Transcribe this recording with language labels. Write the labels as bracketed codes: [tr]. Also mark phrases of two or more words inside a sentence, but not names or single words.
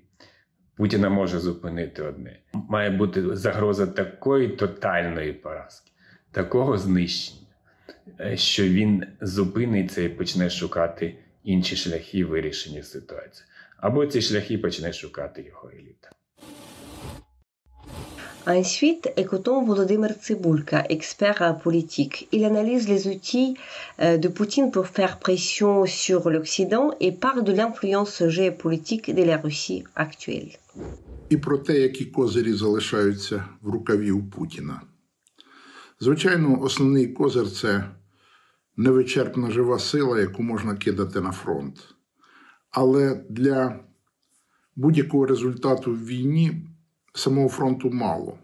[uk] Путіна може зупинити одне. Має бути загроза такої тотальної поразки, такого знищення, що він зупиниться і почне шукати інші шляхи вирішення ситуації. Або ці шляхи почне шукати його еліта. [fr] Ensuite, écoutons Volodymyr Tsybulko, expert politique. Il analyse les outils de Poutine pour faire pression sur l'Occident et parle de l'influence géopolitique de la Russie actuelle. [uk] І про те, які козирі залишаються в рукаві у Путіна. Звичайно, основний козир – це невичерпна жива сила, яку можна кидати на фронт. Але для будь-якого результату в війні самого фронту мало.